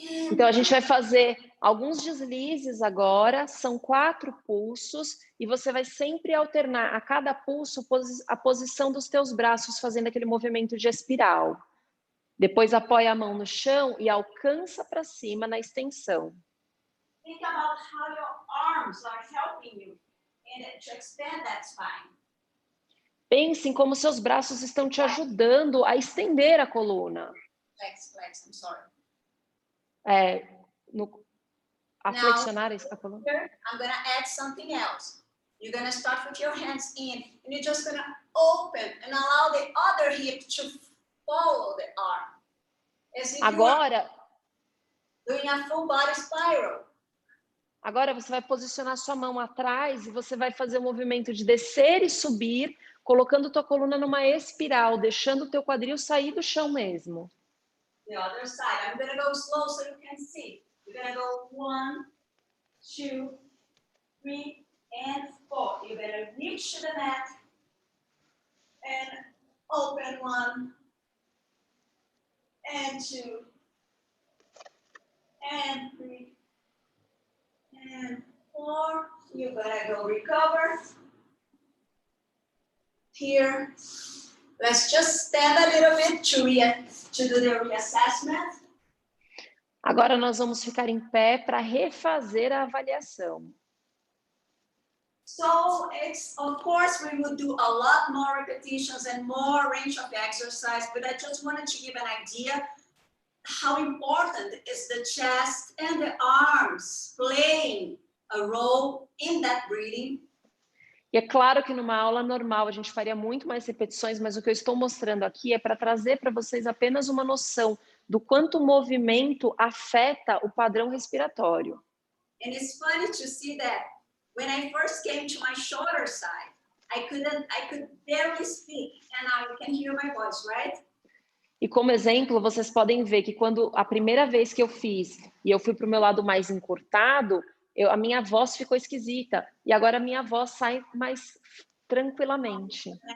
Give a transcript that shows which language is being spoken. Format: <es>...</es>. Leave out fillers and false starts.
<pt>Então a gente vai fazer alguns deslizes agora, são 4 pulsos e você vai sempre alternar a cada pulso a posição dos teus braços, fazendo aquele movimento de espiral. Depois apoia a mão no chão e alcança para cima na extensão.</pt> <en>Think about how your arms are helping you to expand that spine.</en> <pt>Pense em como seus braços estão te ajudando a estender a coluna.</pt> <en>Flex, I'm sorry.</en> <pt>A flexionar a coluna.</pt> <en>Here, I'm going to add something else. You're going to start with your hands in, and you're just going to open and allow the other hip to follow the arm. As if</en> <pt>Agora,</pt> <en>doing a full body spiral.</en> <pt>Agora você vai posicionar sua mão atrás e você vai fazer o movimento de descer e subir, colocando tua coluna numa espiral, deixando o teu quadril sair do chão mesmo.</pt> <en>The other side. I'm going to go slow so you can see. You're going to go 1, 2, 3, and 4. You're going to reach to the mat and open 1 and 2 and 3 and 4. You're going to go recover. Here. Let's just stand a little bit to do the reassessment.</en> <pt>Agora nós vamos ficar em pé para refazer a avaliação.</pt> <en>So it's, of course, we will do a lot more repetitions and more range of exercise, but I just wanted to give an idea how important is the chest and the arms playing a role in that breathing.</en> <pt>E é claro que numa aula normal a gente faria muito mais repetições, mas o que eu estou mostrando aqui é para trazer para vocês apenas uma noção do quanto o movimento afeta o padrão respiratório.</pt> <en>And it's funny to see that when I first came to my shoulder side, I could barely speak, and now you can hear my voice, right?</en> <pt>E como exemplo, vocês podem ver que quando a primeira vez que eu fiz e eu fui para o meu lado mais encurtado, a minha voz ficou esquisita. E agora a minha voz sai mais tranquilamente.</pt>